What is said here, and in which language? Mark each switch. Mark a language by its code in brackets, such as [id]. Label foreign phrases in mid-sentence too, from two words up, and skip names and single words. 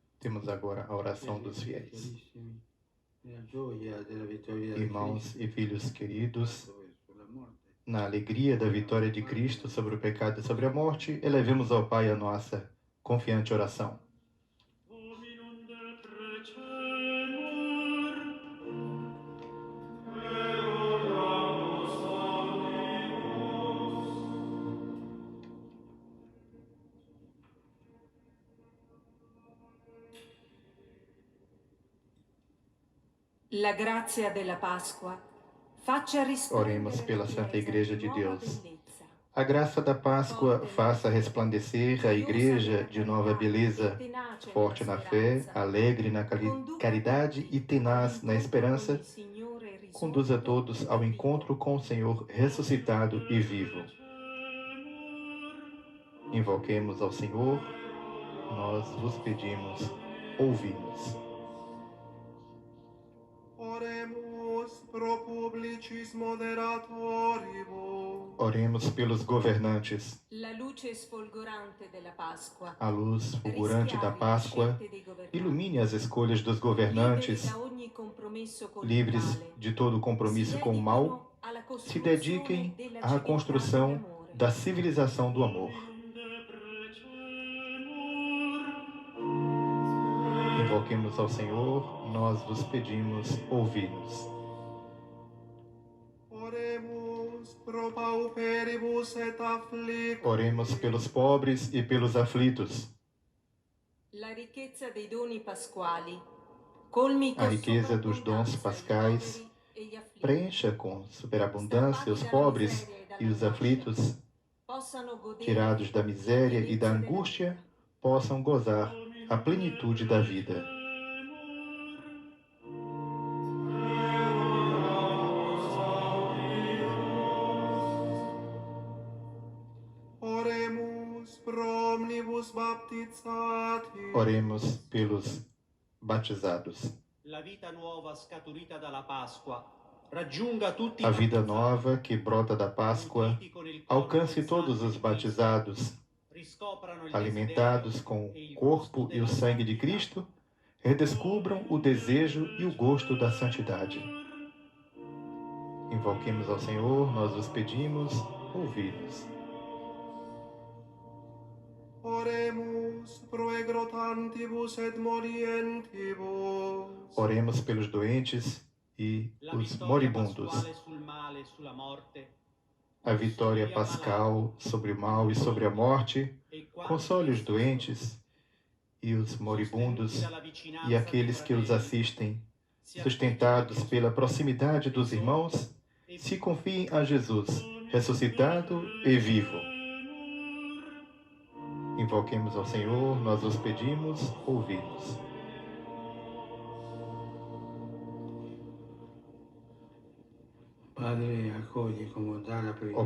[pt] Invoquemos agora a oração dos fiéis. Irmãos e filhos queridos, na alegria da vitória de Cristo sobre o pecado e sobre a morte, elevemos ao Pai a nossa confiante oração. [la] Hominum deprecemur, per oramus omnibus. [it] La grazia della Pasqua faccia rispondere [pt] Oremos pela [it] la Santa Chiesa [pt] Igreja [it] di [pt] de [it] nuova [pt] Deus. [it] bellezza. [pt] A graça da Páscoa faça resplandecer a Igreja de nova beleza, forte na fé, alegre na caridade e tenaz na esperança, conduza todos ao encontro com o Senhor ressuscitado e vivo. Invoquemos ao Senhor, nós vos pedimos, ouvi-nos. [la] Oremus pro publicis moderatoribus. [pt] Oremos pelos governantes. [it] La luce sfolgorante della Pasqua [pt] A luz fulgurante da Páscoa ilumine as escolhas dos governantes, livres de todo compromisso com o mal, se dediquem à construção da civilização do amor. Invoquemos ao Senhor, nós vos pedimos, ouvi-nos. [la] Oremus pro pauperibus et afflictus. [pt] Oremos pelos pobres e pelos aflitos. [it] La ricchezza dei doni pasquali colmi [pt] A riqueza dos dons pascais preencha com superabundância os pobres e os aflitos, tirados da miséria e da angústia, possam gozar a plenitude da vida. [la] Oremus pro omnibus baptizatis. [pt] Oremos pelos batizados. [it] La vita nuova scaturita dalla Pasqua raggiunga tutti i [pt] A vida [it] battezzati, [pt] nova que brota da Páscoa [it] nutriti con il corpo [pt] alcance [it] e il [pt] todos [it] sangue [pt] os [it] di [pt] batizados, [it] Cristo, riscoprano il [pt] alimentados [it] desiderio [pt] com [it] e il [pt] o corpo [it] gusto [pt] e o [it] della [pt] sangue de [it] santità. [pt] Cristo, redescubram o desejo e o gosto da santidade. Invoquemos ao Senhor, nós vos pedimos, ouvi-nos. [la] Oremus pro egrotantibus et morientibus. [pt] Oremos pelos doentes e [it] La [pt] os [it] vittoria [pt] moribundos. [it] pasquale sul male e sulla morte [pt] A vitória pascal sobre o mal e sobre a morte, [it] e quanti [pt] console os [it] essi [pt] doentes e os moribundos [it] sostenuti dalla vicinanza [pt] e aqueles [it] dei [pt] que os [it] fratelli, [pt] assistem, [it] si [pt] sustentados [it] affidino [pt] pela proximidade dos irmãos, e se confiem a Jesus, ressuscitado e vivo. Invoquemos ao Senhor, nós os pedimos, ouvi-nos. [it] Padre, accogli con bondà la preghiera.